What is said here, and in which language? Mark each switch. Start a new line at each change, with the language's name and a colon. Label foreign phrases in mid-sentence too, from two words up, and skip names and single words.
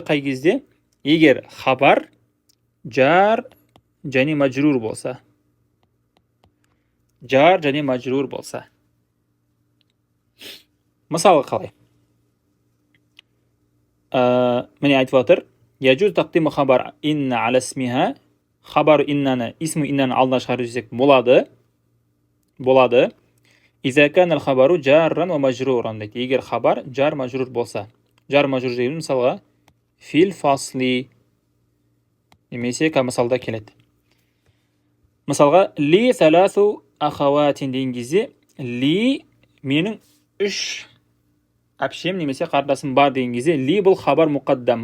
Kazakh: Қай кезде? Егер хабар жар және мажрур болса. Жар және мажрур болса. Мысалы қалай? Міне айтып отыр.
Arabic: يجوز تقديم خبر إن على اسمها.
Kazakh: Хабар иннаны, исму иннаны алдына шығарып жүрсек болады. Болады.
Arabic: إذا كان الخبر جارا ومجرورا дейді.
Kazakh: Егер хабар жар мажрур болса. Жар мажрур дейміз мысалға
Arabic: في الفصل
Kazakh: немесе мысалда келеді. Мысалға
Arabic: لي ثلاث أخوات
Kazakh: деген кезде ли менің 3 әпшем немесе қарындасым бар деген кезде ли бұл хабар мұқаддам.